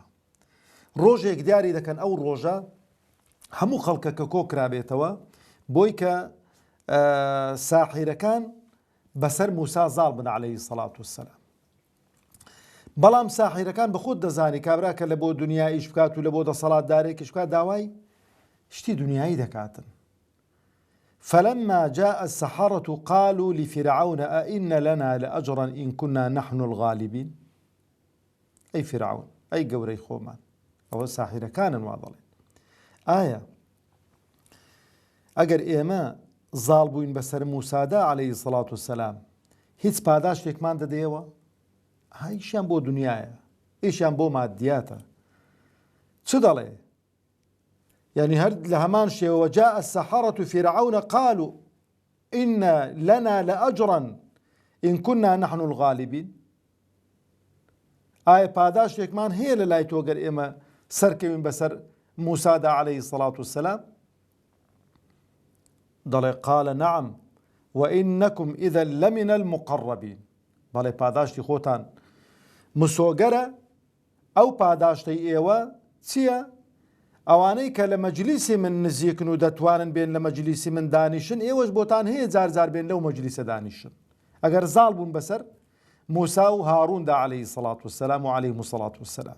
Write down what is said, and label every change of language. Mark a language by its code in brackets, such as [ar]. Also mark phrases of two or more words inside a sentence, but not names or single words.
[ckb] ڕۆژێک دیاری دەکەن ئەو ڕۆژە هەموو خەڵکەکە کۆکرابێتەوە بۆی کە ساحیرەکان بەسەر موسا زاڵ بن [ar] عەلەیهی سەڵات وەسەلام. [ckb] بەڵام ساحیرەکان بەخۆت دەزانی کابرا کە لە بۆ دنیا ئیش بکات و لە بۆ دەسەڵاتدارێکیش بکات داوای شتی دنیایی دەکاتن. [ar] فلما جاء السحرة قالوا لفرعون أئن لنا لأجرا إن كنا نحن الغالبين. أي فرعون، [ckb] أي گەورەی خۆمان، ئەوە ساحیرەکانن وا دەڵێن، ئایا ئەگەر ئێمە زاڵ بووین بەسەر موسادا [ar] عەلەیهی سەڵات وەسەلام [ckb] هیچ پاداشتێکمان دەدەیەوە؟ ئیشیان بۆ دنیایە، ئیشیان بۆ مادیاتە. چ دەڵێ؟ يعني هەر لە هەمان شێوە [ar] جاء السحرة فرعون قالوا إن لنا لأجرا إن كنا نحن الغالبين. [ckb] ئایا پاداشتێکمان هەیە لە لای تۆ گەر ئێمە سەرکەوین بەسەر موسادا [ar] عەلەیهی سەڵات وەسەلام؟ [ckb] دەڵێ [ar] قال نعم وإنكم إذا لمن المقربين. [ckb] بەڵێ پاداشتی خۆتان مسۆگەرە، ئەو پاداشتەی ئێوە چییە؟ ئەوانەی کە لە مەجلیسی من نزیکن و دەتوانن بێن لە مەجلیسی من دانیشن، ئێوەش بۆتان هەیە جار جار بێن لەو مەجلیسە دانیشن. ئەگەر زاڵ بوون بەسەر موسا و هاڕوندا [ar] عەلەیهی سەڵات وەسەلام [ckb] و [ar] عەلەیهیمو سەڵات وەسەلام.